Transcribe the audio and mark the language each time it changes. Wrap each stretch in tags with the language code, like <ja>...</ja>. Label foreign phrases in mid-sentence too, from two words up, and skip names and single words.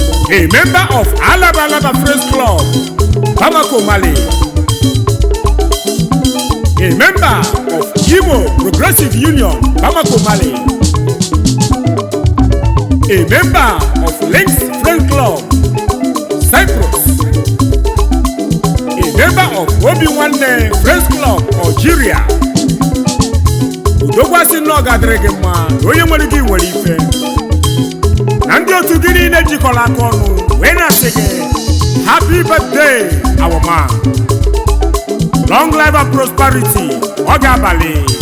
<en>a member of Alaba Alaba Friends Club, Bamako, Mali, a member of Imo Progressive Union, Bamako, Mali, a member of Links Friends Club, Cyprus, a member of Obi Nwanne Friends Club, Algeria.</en> <ig>Odogwu asị nnọọ gadịrị gị mma, na onye nwere gị nwere ife. Na ndị otu gị niile jikọrọ aka ọnụ, wee na-asị gị,</ig> <en>"Happy birthday, our man. Long life and prosperity."</en> <ig>Ọ ga-abalị.</ig>